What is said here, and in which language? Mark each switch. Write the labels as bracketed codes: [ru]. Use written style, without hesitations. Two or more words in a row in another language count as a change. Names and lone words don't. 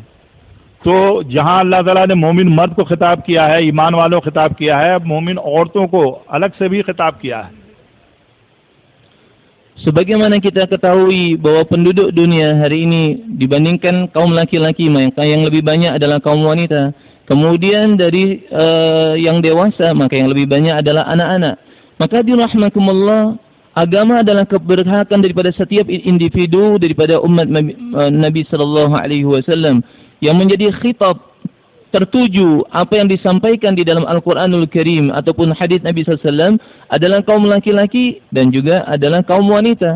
[hi] तो जहाँ अल्लाह ताला ने मोमिन मर्द को खिताब किया है, ईमान वालों को खिताब किया है, मोमिन औरतों को अलग से भी खिताब किया है। [id] Sebagaimana kita ketahui bahwa penduduk dunia hari ini dibandingkan kaum laki-laki, maka yang lebih banyak adalah kaum wanita. Kemudian dari yang dewasa, maka yang lebih banyak adalah anak-anak. Maka dirahmatkumullah, agama adalah keberhakan daripada setiap individu daripada umat Nabi [ar] صلى الله عليه وسلم, [id] yang menjadi khitab tertuju apa yang disampaikan di dalam Al-Quranul Karim ataupun hadis Nabi SAW adalah kaum laki-laki dan juga adalah kaum wanita.